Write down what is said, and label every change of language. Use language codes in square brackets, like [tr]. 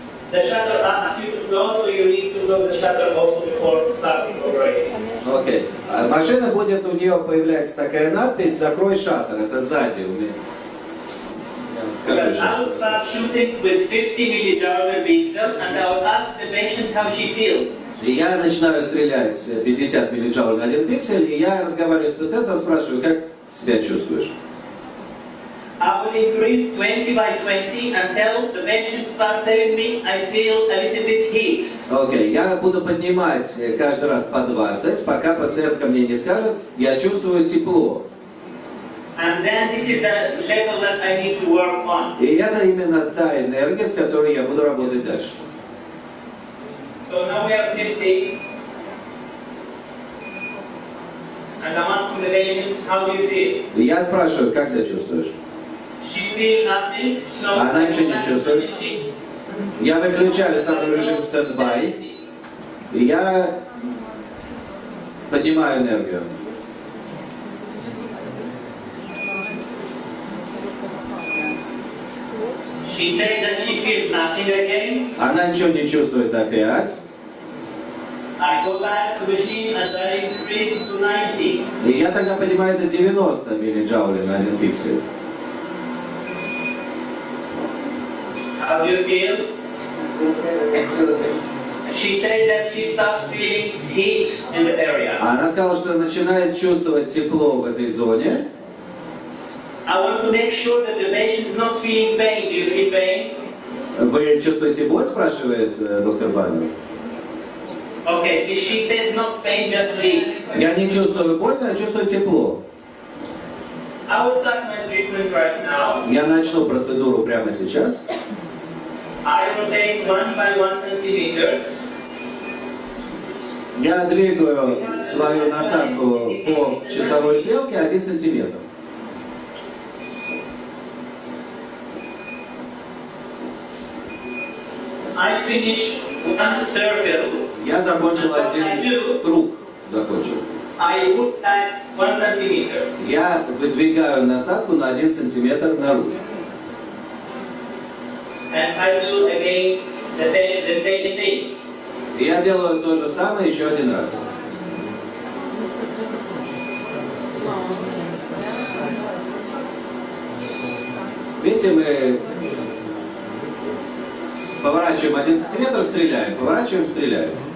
[en] The shutter asks you to close, so you need to close the shutter also before starting operating. [ru] Окей. Машина будет, у нее появляется такая надпись «Закрой шаттер». Это сзади у меня. [en] I will start shooting with 50 millijoule per pixel, and I will ask the patient how she feels. [ru] И я начинаю стрелять 50 миллиджоулей на 1 пиксель, и я разговариваю с пациентом, спрашиваю, как себя чувствуешь? [en] I will increase 20 by 20 until the patient starts telling me I feel a little bit heat. [ru] Окей, я буду поднимать каждый раз по 20, пока пациентка мне не скажет, я чувствую тепло. [en] And then this is the level that I need to work on. [ru] И это именно та энергия, с которой я буду работать дальше. [en] So now we have 50. And I'm asking the patient, how do you feel? [ru] И я спрашиваю, как себя чувствуешь? [en] She feel nothing, so [ru] Она ничего не чувствует. Я выключаю, ставлю режим стендбай. И я поднимаю энергию. [en] She said that she feels nothing again. [ru] Она ничего не чувствует опять. [en] I go back to the machine and I increase to 90. [ru] И я тогда поднимаю до 90 миллиджоулей на 1 пиксель. [en] How do you feel? She said that she starts feeling heat in the area. [ru] Она сказала, что начинает чувствовать тепло в этой зоне. [en] I want to make sure that the patient is not feeling pain. Do you feel pain? [ru] Вы чувствуете боль, спрашивает доктор Баннер. [en] Okay, so she said not pain, just relief. [ru] Я не чувствую боль, я чувствую тепло. [en] I will start my treatment right now. [ru] Я начну процедуру прямо сейчас. [en] I rotate 1 by 1 centimeter. [ru] Я двигаю свою насадку по часовой стрелке 1 сантиметр. [en] I finish 1 circle. [ru] Я закончил один круг. Закончил. [en] I would add 1 centimeter. [ru] Я выдвигаю насадку на 1 сантиметр наружу. [en] And I do again the same thing. [ru] И я делаю то же самое еще один раз. Видите, мы поворачиваем 1 сантиметр, стреляем, поворачиваем, стреляем.